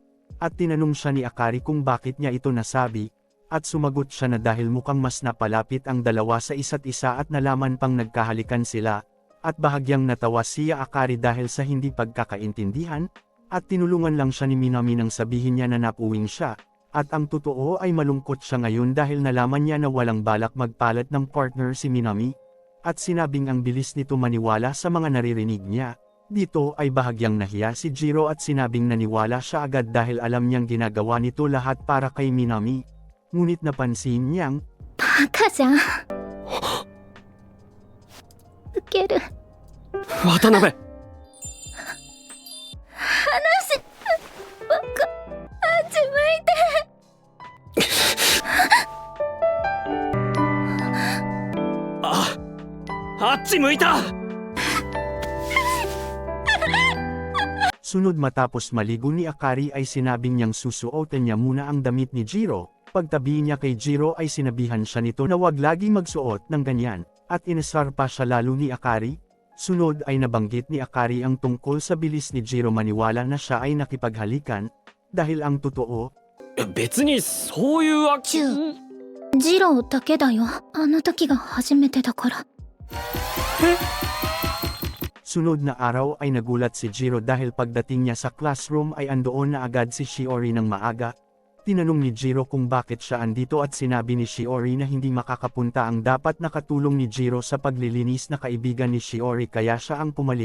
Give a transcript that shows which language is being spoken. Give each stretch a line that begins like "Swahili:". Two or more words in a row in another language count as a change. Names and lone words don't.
Filipino: At tinanong siya ni Akari kung bakit niya ito nasabi, at sumagot siya na dahil mukhang mas napalapit ang dalawa sa isa't isa at nalaman pang nagkahalikan sila, at bahagyang natawa siya Akari dahil sa hindi pagkakaintindihan, at tinulungan lang siya ni Minami nang sabihin niya na napuwing siya, at ang totoo ay malungkot siya ngayon dahil nalaman niya na walang balak magpalat ng partner si Minami, at sinabing ang bilis nito maniwala sa mga naririnig niya. Dito ay bahagyang nahiya si Jiro at sinabing naniwala siya agad dahil alam niyang ginagawa nito lahat para kay Minami. Ngunit napansin niyang,
Japanese: バカじゃん。ウケる。渡辺。バカ。あっち向いて。あっち向いた。
Filipino: sunod matapos maligo ni Akari ay sinabing niyang susuotin niya muna ang damit ni Jiro. Pagtabi niya kay Jiro ay sinabihan siya nito na wag lagi magsuot ng ganyan, at inasar pa siya lalo ni Akari. Sunod ay nabanggit ni Akari ang tungkol sa bilis ni Jiro maniwala na siya ay nakipaghalikan, dahil ang totoo,
Japanese: 別にそういうわけ。ジローだけだよ。あの時が初めてだから。
Filipino: sunod na araw ay nagulat si Jiro dahil pagdating niya sa classroom ay andoon na agad si Shiori ng maaga. Tinanong ni Jiro kung bakit siya andito at sinabi ni Shiori na hindi makakapunta ang dapat nakatulong ni Jiro sa paglilinis na kaibigan ni Shiori kaya siya ang pumalit.